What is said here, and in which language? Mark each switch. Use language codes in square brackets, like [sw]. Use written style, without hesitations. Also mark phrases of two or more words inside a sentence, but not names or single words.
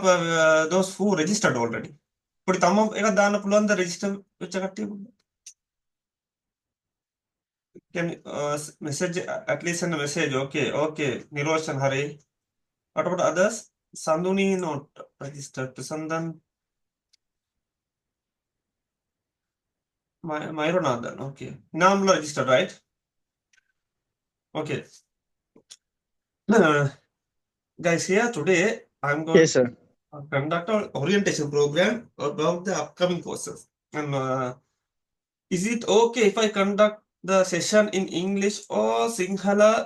[en] Those who registered already. Put thumb up. [si] Eka dana pulan the [en] register. Can message at least send a message. Okay. Okay. Niroshan Hari. What about others? Sanduni not registered. Sandan Myronathan. Okay. Namla registered, right? Okay. Guys, here today I'm going Yes, sir. to conduct an orientation program about the upcoming courses. And is it okay if I conduct the session in English or Sinhala?